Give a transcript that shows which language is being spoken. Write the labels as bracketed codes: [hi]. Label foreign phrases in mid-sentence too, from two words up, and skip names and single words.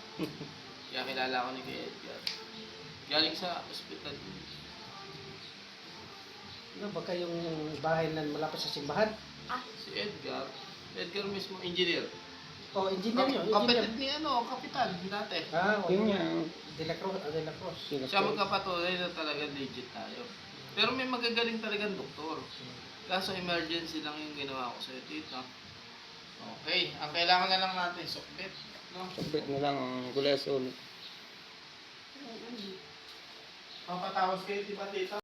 [tl] Kaya kilala ko ni Kuya Edgar. Galing sa ospital. Ano, baka yung bahay na malapit sa simbahan. Si Edgar. Edgar mismo, engineer. O, engineer yun. Kapatid ni ano, kapitan dati. Ah, o, Yun yun. nga. De la Cruz. De la Cruz. Siya magkapatuloy na talaga legit tayo. Pero may magagaling talagang doktor. Kaso emergency lang yung ginawa ko sa'yo, tita. Okay, ang kailangan na lang natin, sukbit. No? Sabit na lang ang kolesterol. Papatawas kayo, di ba, tita?